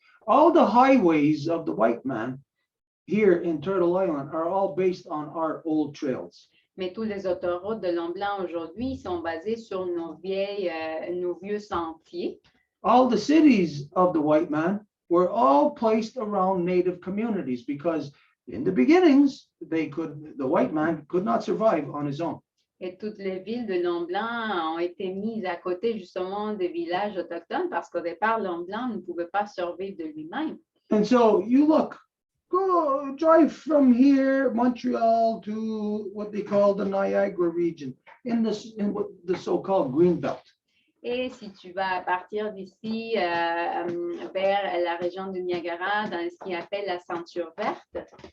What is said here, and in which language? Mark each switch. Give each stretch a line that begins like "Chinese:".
English: All the highways of the white man here in Turtle Island are all based on our old trails.
French: Mais tous les autoroutes de l'homme blanc aujourd'hui sont basées sur nos vieux sentiers.
English: All the cities of the white man were all placed around native communities, because in the beginnings, the white man could not survive on his own.
French: Et toutes les villes de l'homme blanc ont été mises à côté justement des villages autochtones parce qu'au départ, l'homme blanc ne pouvait pas survivre de lui-même.
English: And so you go drive from here, Montreal, to what they call the Niagara region, in what the so-called green belt.
French: Et si tu vas partir d'ici vers la région du Niagara, dans ce qu'on appelle la ceinture verte,